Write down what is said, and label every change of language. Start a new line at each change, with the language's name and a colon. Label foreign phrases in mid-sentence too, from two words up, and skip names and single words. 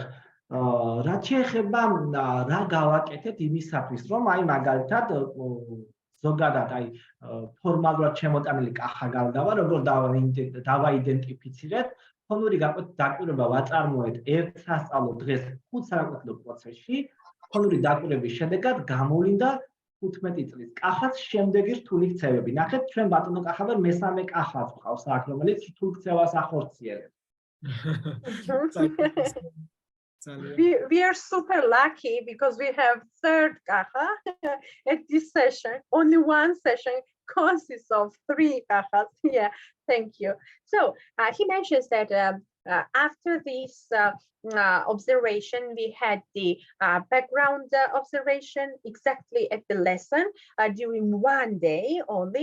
Georgian: რაც შეეხება რა გავაკეთეთ იმისათვის, რომ აი მაგალითად ზოგადად აი ფორმალურად შემოტანილი კახა გალდავა, როგორ დავაიდენტიფიცირეთ, ფონური დაკვირვება ვაწარმოეთ ერთ სასწავლო დღეს 5 საკვეთილო პროცესში, ფონური დაკვირვების შედეგად გამოვლინდა 15 წლის კახას შემდეგი რთული ქცევები. ნახეთ, ჩვენ ბატონო კახაბერ მესამე კახაც გვყავს აქ, რომელიც რთულ ქცევას ახორციელებს.
English: We are super lucky because we have third kaha at this session. Only one session consists of 3 kahas. Yeah, thank you. So he mentions that after this observation, we had the background observation exactly at the lesson during one day only.